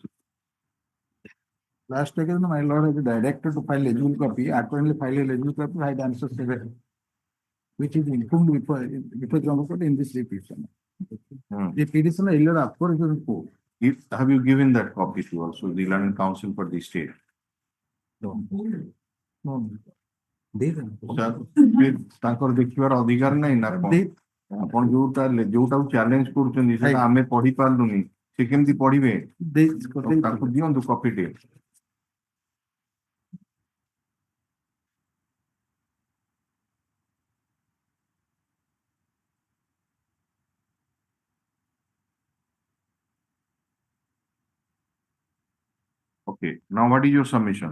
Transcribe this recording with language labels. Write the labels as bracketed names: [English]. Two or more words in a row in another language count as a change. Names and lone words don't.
[English] Last occasion, my lord has directed to file legible copy. Accordingly, file a legible copy. I had answer 7, which is informed before the court in this petition. The petition earlier after is court. Have you given that copy to also the land council for the state? No. [Odia] ତାଙ୍କର ଦେଖିବାର ଅଧିକାର ନାହିଁ ନା କଣ? ଆପଣ ଯୋଉଟାକୁ ଚ୍ୟାଲେଞ୍ଜ କରୁଛନ୍ତି ସେଟା ଆମେ ପଢି ପାରିଲୁନି, ସେ କେମିତି ପଢିବେ? ତାକୁ ଦିଅନ୍ତୁ କପିଟେ। [English] Okay, now what is your submission?